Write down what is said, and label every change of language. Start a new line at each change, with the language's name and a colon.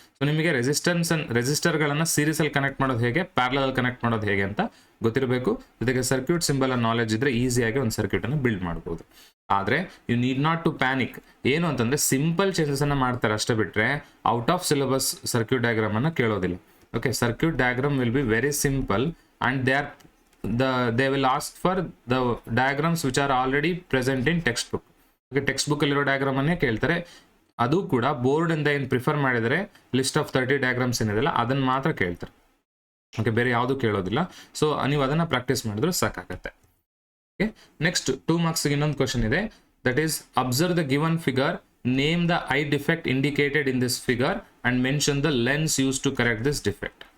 Kannada: So ನಿಮಗೆ ರೆಸಿಸ್ಟರ್ಗಳನ್ನ series ಅಲ್ಲಿ connect ಮಾಡೋದು ಹೇಗೆ, ಪ್ಯಾರಲಲ್ ಕನೆಕ್ಟ್ ಮಾಡೋದು ಹೇಗೆ ಅಂತ ಗೊತ್ತಿರಬೇಕು. ಜೊತೆಗೆ ಸರ್ಕ್ಯೂಟ್ ಸಿಂಬಲ್ ನಾಲೆಜ್ ಇದ್ರೆ ಈಸಿಯಾಗಿ ಒಂದು ಸರ್ಕ್ಯೂಟ್ ಅನ್ನು ಬಿಲ್ಡ್ ಮಾಡಬಹುದು. ಆದ್ರೆ
English: You need not to panic.
Kannada: ಏನು ಅಂತಂದ್ರೆ ಸಿಂಪಲ್ ಚೇಂಜಸ್ ಅನ್ನ ಮಾಡ್ತಾರೆ ಅಷ್ಟೇ, ಬಿಟ್ರೆ out of syllabus circuit diagram ಅನ್ನ ಕೇಳೋದಿಲ್ಲ.
English: Okay, circuit diagram will be very simple and they will ask for the diagrams which are already present in textbook.
Kannada: Okay, text book ಅಲ್ಲಿರೋ diagram ಅನ್ನೇ ಕೇಳ್ತಾರೆ. ಅದು ಕೂಡ ಬೋರ್ಡ್ ಇಂದ ಏನು ಪ್ರಿಫರ್ ಮಾಡಿದರೆ ಲಿಸ್ಟ್ ಆಫ್ 30 ಡಯಾಗ್ರಾಮ್ಸ್ ಏನಿದೆಲ್ಲ ಅದನ್ನ ಮಾತ್ರ ಕೇಳ್ತಾರೆ. ಓಕೆ, ಬೇರೆ ಯಾವುದು ಕೇಳೋದಿಲ್ಲ. ಸೊ ನೀವು ಅದನ್ನ ಪ್ರಾಕ್ಟೀಸ್ ಮಾಡಿದ್ರೆ ಸಾಕಾಗತ್ತೆ. ಓಕೆ.
English: next 2 marks
Kannada: ಇನ್ನೊಂದು ಕ್ವಶನ್ ಇದೆ,
English: That is observe the given figure, name the eye defect indicated in this figure and mention the lens use to correct this defect.